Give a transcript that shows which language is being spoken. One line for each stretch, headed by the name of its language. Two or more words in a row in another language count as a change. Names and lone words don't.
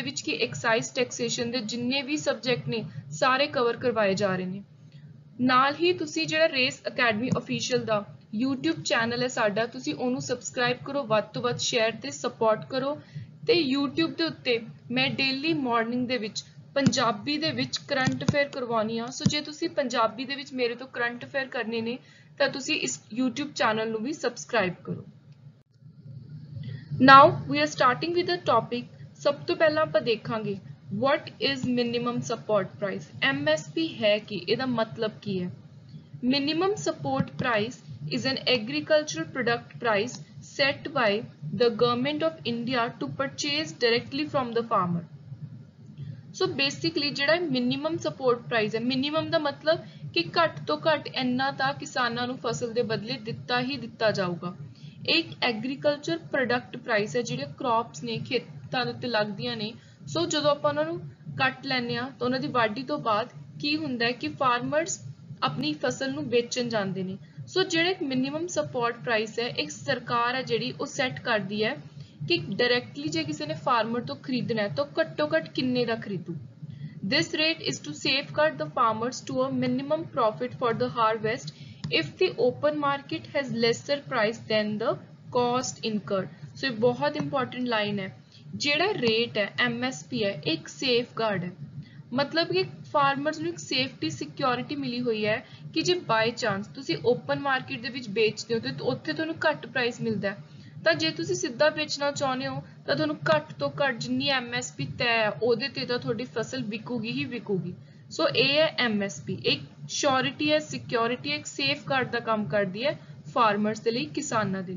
Punjabi: ਵਿੱਚ ਕਿ
English: excise taxation
Punjabi: ਦੇ ਜਿੰਨੇ ਵੀ ਸਬਜੈਕਟ ਨੇ ਸਾਰੇ ਕਵਰ ਕਰਵਾਏ ਜਾ ਰਹੇ ਨੇ ਨਾਲ ਹੀ ਤੁਸੀਂ ਜਿਹੜਾ ਰੇਸ ਅਕੈਡਮੀ ਅਫੀਸ਼ੀਅਲ ਦਾ YouTube ਚੈਨਲ ਹੈ ਸਾਡਾ ਤੁਸੀਂ ਉਹਨੂੰ ਸਬਸਕ੍ਰਾਈਬ ਕਰੋ ਵੱਧ ਤੋਂ ਵੱਧ ਸ਼ੇਅਰ ਤੇ ਸਪੋਰਟ ਕਰੋ ਤੇ YouTube ਦੇ ਉੱਤੇ ਮੈਂ
English: daily morning
Punjabi: ਦੇ ਵਿੱਚ ਪੰਜਾਬੀ ਦੇ ਵਿੱਚ
English: current affair
Punjabi: ਕਰਵਾਉਣੀ ਆ ਸੋ ਜੇ ਤੁਸੀਂ ਪੰਜਾਬੀ ਦੇ ਵਿੱਚ ਮੇਰੇ ਤੋਂ
English: current affair
Punjabi: ਕਰਨੇ ਨੇ ਤਾਂ ਤੁਸੀਂ ਇਸ YouTube ਚੈਨਲ ਨੂੰ ਵੀ ਸਬਸਕ੍ਰਾਈਬ ਕਰੋ
English: Now we are starting with the topic
Punjabi: ਸਭ ਤੋਂ ਪਹਿਲਾਂ ਆਪਾਂ ਦੇਖਾਂਗੇ
English: what is minimum support price MSP
Punjabi: ਹੈ ਕੀ ਇਹਦਾ ਮਤਲਬ ਕੀ ਹੈ
English: minimum support price is an agricultural product price set by the government of India to purchase directly from the farmer
Punjabi: so basically ਜਿਹੜਾ
English: minimum support price
Punjabi: ਹੈ minimum ਦਾ ਮਤਲਬ ਕਿ ਘੱਟ ਤੋਂ ਘੱਟ ਇੰਨਾ ਤਾਂ ਕਿਸਾਨਾਂ ਨੂੰ ਫਸਲ ਦੇ ਬਦਲੇ ਦਿੱਤਾ ਹੀ ਦਿੱਤਾ ਜਾਊਗਾ एक
English: agriculture product price
Punjabi: है ਜਿਹੜੇ ਕ੍ਰੌਪਸ ਨੇ ਖੇਤਾਂ ਦੇ ਉੱਤੇ ਲੱਗਦੀਆਂ ਨੇ ਸੋ ਜਦੋਂ ਆਪਾਂ ਉਹਨਾਂ ਨੂੰ ਕੱਟ ਲੈਂਦੇ ਆ ਤਾਂ ਉਹਨਾਂ ਦੀ ਵਾਢੀ ਤੋਂ ਬਾਅਦ ਕੀ ਹੁੰਦਾ ਹੈ ਕਿ ਫਾਰਮਰਸ ਆਪਣੀ ਫਸਲ ਨੂੰ ਵੇਚਣ ਜਾਂਦੇ ਨੇ ਸੋ ਜਿਹੜੇ
English: minimum support price
Punjabi: ਹੈ ਇੱਕ ਸਰਕਾਰ ਹੈ ਜਿਹੜੀ ਉਹ ਸੈੱਟ ਕਰਦੀ ਹੈ ਕਿ ਡਾਇਰੈਕਟਲੀ ਜੇ ਕਿਸੇ ਨੇ ਫਾਰਮਰ ਤੋਂ ਖਰੀਦਣਾ ਹੈ ਤਾਂ ਘੱਟੋ ਘੱਟ ਕਿੰਨੇ ਦਾ ਖਰੀਦੂ
English: This rate is to safeguard the farmers to a minimum profit for the harvest if the open market has lesser price than the cost incurred
Punjabi: so ਇਹ ਬਹੁਤ
English: important line
Punjabi: ਹੈ ਜਿਹੜਾ rate ਹੈ MSP ਹੈ ਇੱਕ safeguard ਹੈ ਮਤਲਬ ਕਿ farmers ਨੂੰ ਇੱਕ
English: safety security
Punjabi: ਮਿਲੀ ਹੋਈ ਹੈ ਕਿ ਜੇ
English: by chance
Punjabi: ਤੁਸੀਂ
English: open market
Punjabi: ਦੇ ਵਿੱਚ ਵੇਚਦੇ ਹੋ ਤੇ ਉੱਥੇ ਤੁਹਾਨੂੰ ਘੱਟ price ਮਿਲਦਾ ਹੈ ਤਾਂ ਜੇ ਤੁਸੀਂ ਸਿੱਧਾ ਵੇਚਣਾ ਚਾਹੁੰਦੇ ਹੋ ਤਾਂ ਤੁਹਾਨੂੰ ਘੱਟ ਤੋਂ ਘੱਟ ਜਿੰਨੀ MSP ਤੈਅ ਹੈ ਉਹਦੇ ਤੇ ਤਾਂ ਤੁਹਾਡੀ ਫਸਲ ਵਿਕੂਗੀ ਹੀ ਵਿਕੂਗੀ ਸੋ ਇਹ ਹੈ MSP ਇੱਕ ਸ਼ੋਰਿਟੀ ਹੈ ਸਿਕਿਉਰਿਟੀ ਇੱਕ ਸੇਫਗਾਰਡ ਦਾ ਕੰਮ ਕਰਦੀ ਹੈ ਫਾਰਮਰਸ ਦੇ ਲਈ ਕਿਸਾਨਾਂ ਦੇ ਲਈ